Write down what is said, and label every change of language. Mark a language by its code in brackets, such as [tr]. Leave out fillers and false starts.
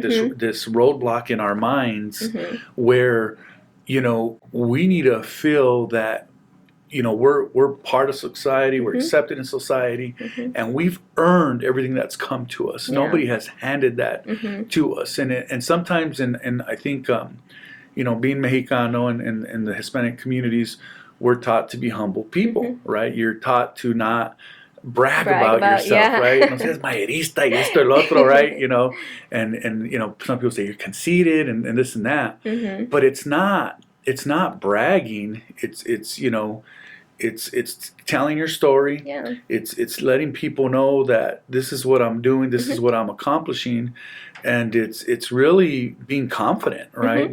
[en] This roadblock in our minds where, you know, we need to feel that, you know, we're part of society, we're accepted in society, and we've earned everything that's come to us. Yeah. Nobody has handed that to us, and sometimes, and I think, you know, being Mexicano and in the Hispanic communities, we're taught to be humble people, right? You're taught to not brag about yourself, yeah. right? [es] No seas maderista y esto el otro, [en] right? You know, and you know, some people say you're conceited and this and that, but it's not bragging. It's you know, it's telling your story. Yeah. It's letting people know that this is what I'm doing, this is what I'm accomplishing, and it's really being confident, right?